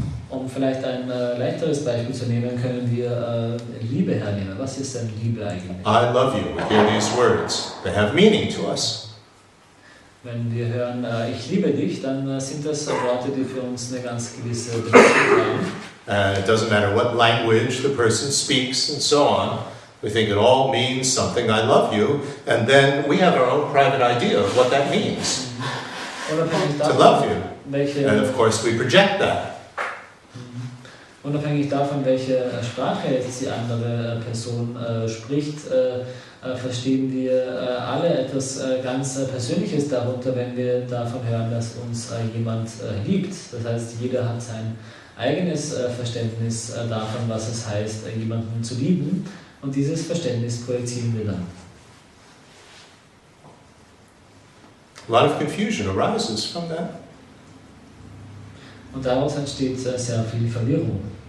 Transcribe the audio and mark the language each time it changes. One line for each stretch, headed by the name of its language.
German: Um vielleicht ein leichteres Beispiel zu nehmen, können wir Liebe hernehmen. Was ist denn Liebe eigentlich?
English: I love you. We hear these words. They have meaning to us.
German: Wenn wir hören, ich liebe dich, dann sind das Worte, die für uns eine ganz gewisse Bedeutung haben.
English: And it doesn't matter what language the person speaks and so on. We think it all means something, I love you. And then we have our own private idea of what that means. To love you. And of course we project that.
German: Unabhängig davon, welche Sprache jetzt die andere Person spricht, verstehen wir alle etwas ganz Persönliches darunter, wenn wir davon hören, dass uns jemand liebt. Das heißt, jeder hat sein eigenes Verständnis davon, was es heißt, jemanden zu lieben. Und dieses Verständnis projizieren wir dann.
English: A lot of confusion arises from that.
German: Und daraus entsteht sehr viel Verwirrung.